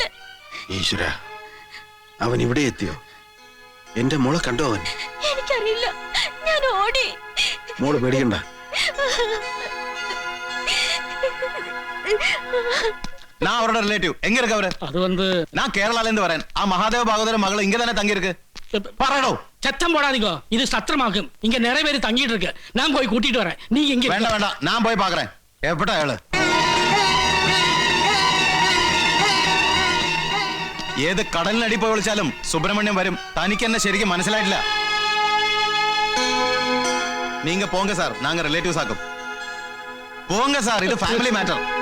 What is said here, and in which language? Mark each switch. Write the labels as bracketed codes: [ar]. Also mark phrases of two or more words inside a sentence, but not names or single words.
[ml] ഈശ്വര, അവൻ ഇവിടെ എത്തിയോ? എന്റെ മോളെ കണ്ടോ അവൻ? എനിക്കറിയില്ല, ഞാൻ ഓടി. മോള് പേടിക്കണ്ട. [ta] நான் அவரோட ரிலேட்டிவ். எங்க இருக்கு அவரு? அது வந்து நான் கேரளால இருந்து வரேன். ஆ மகாதேவ பாகவதர மகள் இங்க தானே தங்கி இருக்கு. பரடோ சத்தம் போடாதீங்க, இது சத்திரமாகும். இங்க நிறைய பேர் தங்கிட்டு இருக்கு. நான் போய் கூட்டிட்டு வரேன். நீங்க எங்க? வேண்டாம், நான் போய் பாக்குறேன். எப்படா ஆளு? [ml] ഏത് കടലിനടി പോയി വിളിച്ചാലും സുബ്രഹ്മണ്യം വരും. തനിക്ക് എന്നെ ശരിക്കും മനസ്സിലായിട്ടില്ല. [ta] நீங்க போங்க சார், நாங்க ரிலேட்டிவ்ஸ் ஆக்கும். போங்க சார், [ml] ഇത് ഫാമിലി മാറ്റർ.